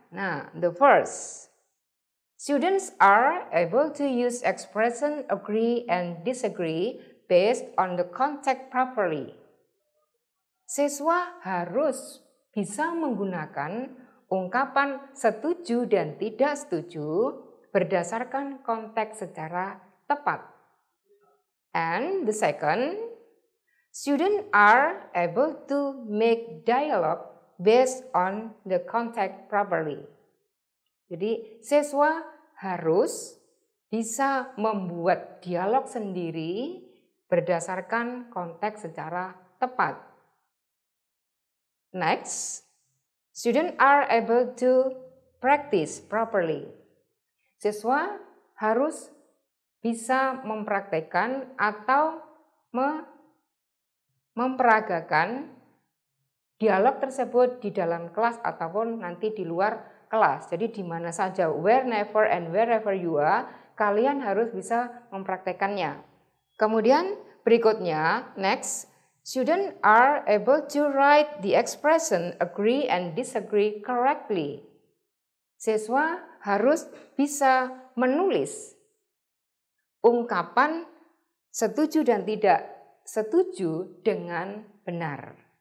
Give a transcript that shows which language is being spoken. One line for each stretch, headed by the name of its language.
English: Nah, the first, students are able to use expression agree and disagree based on the context properly.
Indonesian: Siswa harus bisa menggunakan ungkapan setuju dan tidak setuju berdasarkan konteks secara tepat.
English: And the second, students are able to make dialogue based on the context properly.
Indonesian: Jadi siswa harus bisa membuat dialog sendiri berdasarkan konteks secara tepat.
English: Next, students are able to practice properly.
Indonesian: Siswa harus bisa mempraktekkan atau memperagakan dialog tersebut di dalam kelas ataupun nanti di luar kelas. Jadi di mana saja,
English: whenever and wherever you are,
Indonesian: kalian harus bisa mempraktekannya. Kemudian berikutnya,
English: next, students are able to write the expression agree and disagree correctly.
Indonesian: Siswa harus bisa menulis ungkapan setuju dan tidak setuju dengan benar.